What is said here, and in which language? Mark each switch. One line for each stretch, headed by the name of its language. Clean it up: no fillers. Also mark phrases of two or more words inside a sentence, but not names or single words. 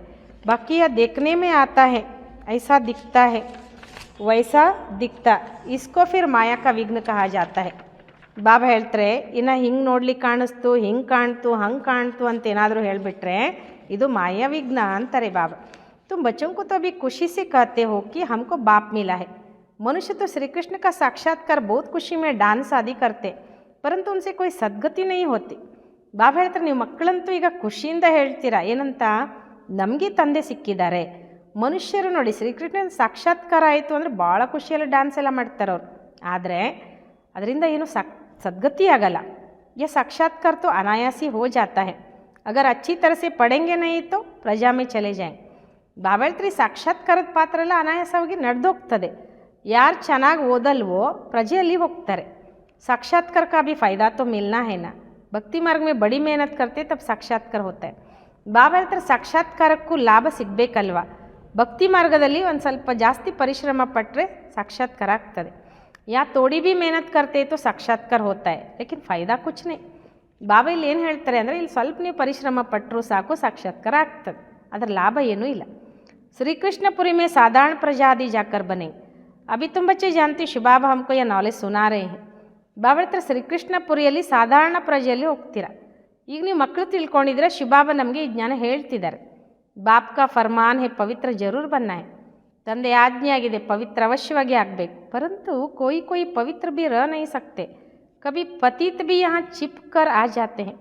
Hindi: बाकिया देखने में आता है, ऐसा दिखता है वैसा दिखता, इसको फिर माया का विघ्न कहा जाता है.
Kannada: ಬಾಬಾ ಹೇಳ್ತಾರೆ ಇನ್ನು ಹಿಂಗೆ ನೋಡ್ಲಿಕ್ಕೆ ಕಾಣಿಸ್ತು, ಹಿಂಗೆ ಕಾಣ್ತು, ಹಂಗೆ ಕಾಣ್ತು ಅಂತ ಏನಾದರೂ ಹೇಳಿಬಿಟ್ರೆ ಇದು ಮಾಯಾ ವಿಘ್ನ ಅಂತಾರೆ ಬಾಬಾ.
Hindi: तुम बच्चों को तो अभी खुशी से कहते हो कि हमको बाप मिला है. मनुष्य तो श्री कृष्ण का साक्षात्कार बहुत खुशी में डांस आदि करते, परंतु उनसे कोई सद्गति नहीं होती.
Kannada: ಬಾಬಾ ಹೇಳ್ತಾರೆ ನೀವು ಮಕ್ಕಳಂತೂ ಈಗ ಖುಷಿಯಿಂದ ಹೇಳ್ತೀರಾ ಏನಂತ, ನಮಗೆ ತಂದೆ ಸಿಕ್ಕಿದ್ದಾರೆ. ಮನುಷ್ಯರು ನೋಡಿ ಶ್ರೀಕೃಷ್ಣನ ಸಾಕ್ಷಾತ್ಕಾರ ಆಯಿತು ಅಂದರೆ ಭಾಳ ಖುಷಿಯಲ್ಲಿ ಡ್ಯಾನ್ಸ್ ಎಲ್ಲ ಮಾಡ್ತಾರೆ ಅವರು, ಆದರೆ ಅದರಿಂದ ಏನು सद्गति ಆಗಲ್ಲ.
Hindi: ये साक्षात्कार तो अनायासी हो जाता है, अगर अच्छी तरह से पढ़ेंगे नहीं तो प्रजा में चले जाएंगे.
Kannada: ಬಾಬಾ ಹೇಳ್ತಾರೆ ಸಾಕ್ಷಾತ್ಕಾರದ ಪಾತ್ರ ಎಲ್ಲ ಅನಾಯಾಸವಾಗಿ ನಡೆದೋಗ್ತದೆ. ಯಾರು ಚೆನ್ನಾಗಿ ಓದಲ್ವೋ ಪ್ರಜೆಯಲ್ಲಿ ಹೋಗ್ತಾರೆ.
Hindi: साक्षात्कार का भी फ़ायदा तो मिलना है ना, भक्ति मार्ग में बड़ी मेहनत करते तब साक्षात्कार होता है.
Kannada: ಬಾಬಾ ಹೇಳ್ತಾರೆ ಸಾಕ್ಷಾತ್ಕಾರಕ್ಕೂ ಲಾಭ ಸಿಗಬೇಕಲ್ವ, ಭಕ್ತಿ ಮಾರ್ಗದಲ್ಲಿ ಒಂದು ಸ್ವಲ್ಪ ಜಾಸ್ತಿ ಪರಿಶ್ರಮ ಪಟ್ಟರೆ ಸಾಕ್ಷಾತ್ಕಾರ ಆಗ್ತದೆ.
Hindi: या थोड़ी भी मेहनत करते तो साक्षात्कार होता है, लेकिन फ़ायदा कुछ नहीं.
Kannada: ಬಾಬಾ ಇಲ್ಲಿ ಏನು ಹೇಳ್ತಾರೆ ಅಂದರೆ ಇಲ್ಲಿ ಸ್ವಲ್ಪ ನೀವು ಪರಿಶ್ರಮ ಪಟ್ಟರು ಸಾಕು ಸಾಕ್ಷಾತ್ಕಾರ ಆಗ್ತದೆ, ಅದರ ಲಾಭ ಏನೂ ಇಲ್ಲ.
Hindi: श्री कृष्णपुरी में साधारण प्रजा आदि जाकर बने. अभी तुम बच्चे जानते शिव बाबा हमको यह नॉलेज सुना रहे हैं.
Kannada: ಬಾಬಾ ಹೇಳ್ತಾರೆ ಶ್ರೀಕೃಷ್ಣಪುರಿಯಲ್ಲಿ ಸಾಧಾರಣ ಪ್ರಜೆಯಲ್ಲಿ ಹೋಗ್ತೀರಾ. ಈಗ ನೀವು ಮಕ್ಕಳು ತಿಳ್ಕೊಂಡಿದ್ರೆ ಶಿವಬಾಬಾ ನಮಗೆ ಈ ಜ್ಞಾನ ಹೇಳ್ತಿದ್ದಾರೆ.
Hindi: बाप का फ़रमान है पवित्र ज़रूर बनना है,
Kannada: ತಂದೆ ಆಜ್ಞೆ ಆಗಿದೆ ಪವಿತ್ರ ಅವಶ್ಯವಾಗಿ ಆಗಬೇಕು.
Hindi: परंतु कोई कोई पवित्र भी रह नहीं सकते, कभी पतित भी यहाँ छिप कर आ जाते है.